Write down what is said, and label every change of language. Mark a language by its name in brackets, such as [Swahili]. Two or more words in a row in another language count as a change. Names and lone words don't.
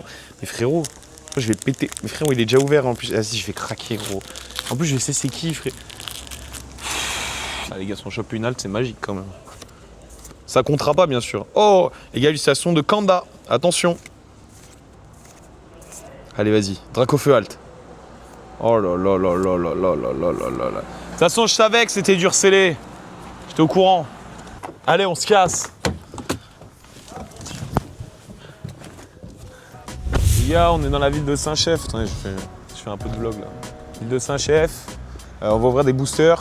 [French] Mais frérot, je vais péter. Mais frérot, il est déjà ouvert en plus. Ah si, je vais craquer, gros. En plus, je sais c'est qui, frère. Ah, les gars, si on chope une halte, c'est magique quand même. Ça comptera pas, bien sûr. Oh, les gars, illustration de Kanda. Attention. Allez, vas-y. Dracofeu halte. Oh là là là là là là là là là là là. De toute façon, je savais que c'était dur scellé. J'étais au courant. Allez, on se casse. Les gars, on est dans la ville de Saint-Chef. Attendez, je fais un peu de vlog là. Ville de Saint-Chef. On va ouvrir des boosters.